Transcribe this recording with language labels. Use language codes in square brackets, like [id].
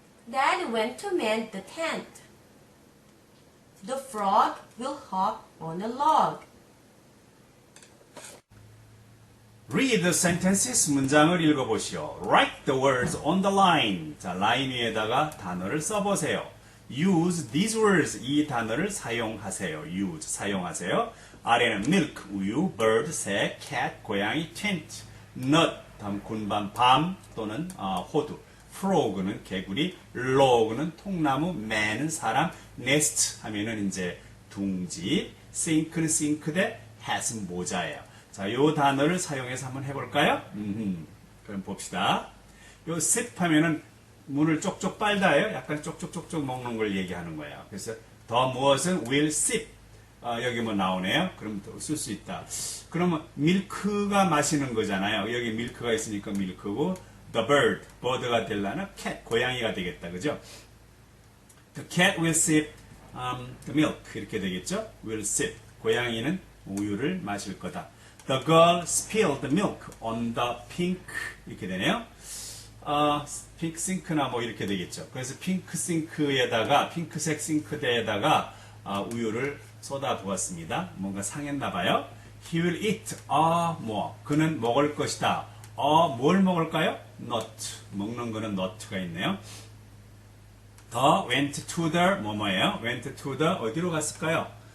[en] Dad went to mend the tent. The frog will hop on a log. Read the sentences. [ko] 문장을 읽어보시오. [en] Write the words on the line. [ko] 자, 라인 위에다가 단어를 써보세요. [en] Use these words. [ko] 이 단어를 사용하세요. [en] Use, [ko] 사용하세요. 아래는 milk, 우유, bird, 새, cat, 고양이, tent, nut, 다음 군밤, 밤 또는 호두, frog는 개구리, log는 통나무, man은 사람, nest 하면은 이제 둥지, sink는 싱크대, hat은 모자예요. 자, 요 단어를 사용해서 한번 해볼까요? 그럼 봅시다. 요 sip 하면은 문을 쪽쪽 빨다예요. 약간 쪽쪽쪽쪽 먹는 걸 얘기하는 거예요. 그래서 더 무엇은 [en] will sip. [ko] 여기 뭐 나오네요. 그럼 쓸 수 있다. 그러면 밀크가 마시는 거잖아요. 여기 밀크가 있으니까 밀크고 [en] the bird, [ko] bird가 되려나 cat, 고양이가 되겠다. 그죠? [en] The cat will sip the milk [ko] 이렇게 되겠죠? [en] will sip, [ko] 고양이는 우유를 마실 거다. [en] The girl spilled the milk on the pink [ko] 이렇게 되네요. 핑크 싱크나 뭐 이렇게 되겠죠. 그래서 핑크 싱크에다가 핑크색 싱크대에다가 우유를 쏟아 부었습니다. 뭔가 상했나 봐요. [en] He will eat [ko] 뭐 그는 먹을 것이다. 뭘 먹을까요? nut 먹는 거는 nut가 있네요. [en] The went to the [ko] 뭐뭐예요? [en] went to the [ko] 어디로 갔을까요?